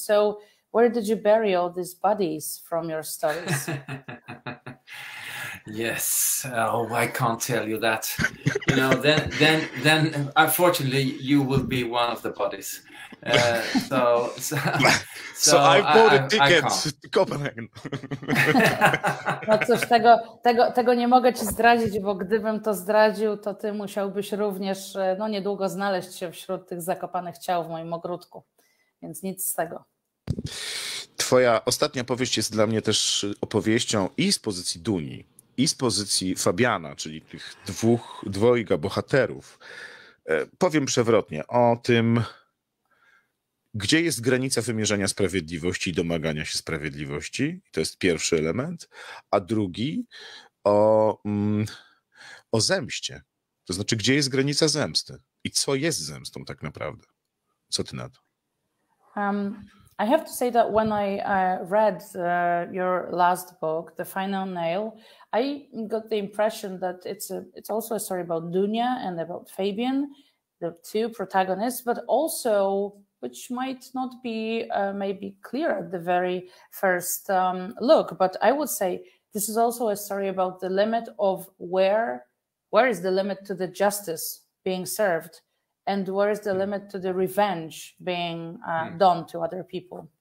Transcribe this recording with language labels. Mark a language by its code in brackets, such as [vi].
[en] So where did you bury all these bodies from your stories? Yes. Oh, I can't tell you that. You know, then unfortunately you will be one of the bodies. So I bought a ticket to Copenhagen. [pl] No cóż, tego nie mogę ci zdradzić, bo gdybym to zdradził, to ty musiałbyś również no, niedługo znaleźć się wśród tych zakopanych ciał w moim ogródku. Więc nic z tego. Twoja ostatnia powieść jest dla mnie też opowieścią i z pozycji Duni, i z pozycji Fabiana, czyli tych dwojga bohaterów. Powiem przewrotnie o tym, gdzie jest granica wymierzania sprawiedliwości i domagania się sprawiedliwości. To jest pierwszy element. A drugi o zemście. To znaczy, gdzie jest granica zemsty i co jest zemstą tak naprawdę. Co ty na to? [en] I have to say that when I read your last book, The Final Nail, I got the impression that it's also a story about Dunia and about Fabian, the two protagonists, but also, which might not be maybe clear at the very first look, but I would say this is also a story about the limit of where is the limit to the justice being served, and where is the limit to the revenge being done to other people?